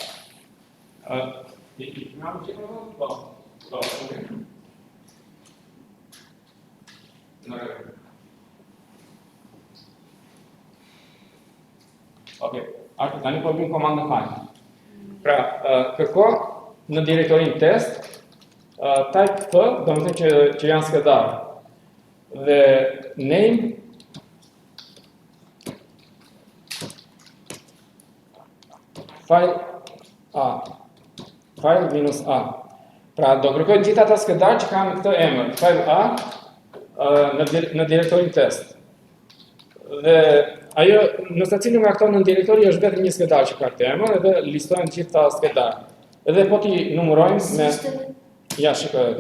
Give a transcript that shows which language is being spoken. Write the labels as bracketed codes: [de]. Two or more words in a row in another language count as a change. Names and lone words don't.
[sq] Okej, tani po bëjmë komandën find. Pra, kërko në direktorin test [en] type f, [sq] do të thënë që janë skedar. Dhe [en] name file A. File minus A. [sq] Pra, do kërkoj gjithë ata skedar që kanë këtë emër, file A, në direktorin test. Dhe ajo, në secilin nga këto në direktori është vetëm një skedar që ka këtë emër, edhe listojnë gjithë ta skedar. Edhe po t'i numërojmë me... Ja, shikoj edhe.